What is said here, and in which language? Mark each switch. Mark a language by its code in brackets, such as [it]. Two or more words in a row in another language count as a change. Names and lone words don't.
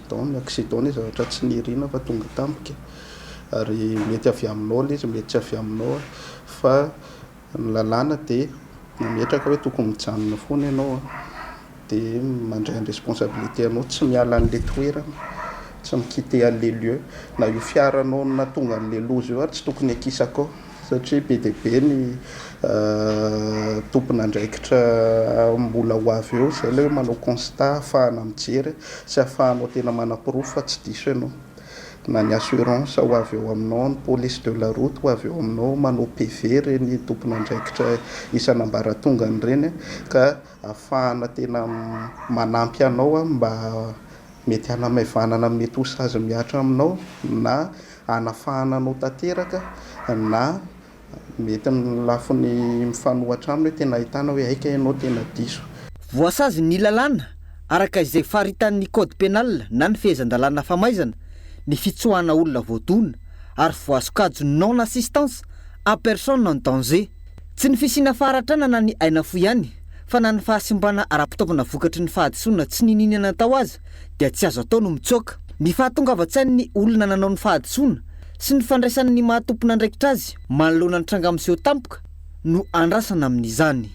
[mg] Ny accident ny zavatra tsy nirina fa tonga tampoka ary mety avy aminao ilay izy mety tsy avy aminao fa ny lalàna dia nametraka hoe tokony mijanona foana ianao dia mandray ny responsabilité anao tsy miala an'ilay toerana tsy mikite an'ilay lieu na io fiaranao na tonga an'ilay loza io ary tsy tokony akisakao satria be dia be ny tompona andraikitra mbola ho avy eo izay ilay hoe manao constat ahafahana mijery sy ahafahanao tena manam-pirofo fa tsy diso ianao na ny assurance ho avy eo aminao ny [fr] police de la route [mg] ho avy eo aminao manao PV reny tompona andraikitra isan'ambaratongany reny ka ahafahana tena manampy anao mba mety hanamaivanana mety ho sazy miatra aminao na hanafahana anao tanteraka na mety ny lafiny mifanohatra aminy hoe tena ahitana hoe aika ianao tena diso. Voasazy ny lalàna araka izay faritan'ny [fr] code pénal [mg] na ny fehezan-dalàna famaizana ny fitsoahana olona voadona ary voasokajy [fr] non assistance à personne en danger [mg] tsy ny fisiana faratrana na ny aina fo ihany fa na ny fahasimbana ara-pitaovana vokatry ny fahadisoana tsy nininana tao azy dia tsy azo atao no mitsoaka. Ny fahatongavan-tsain'ny olona nanao ny fahadisoana sy ny fandraisan'ny mahatompona andraikitra azy manoloana ny tranga amin'izay tampoka no andrasana amin'izany.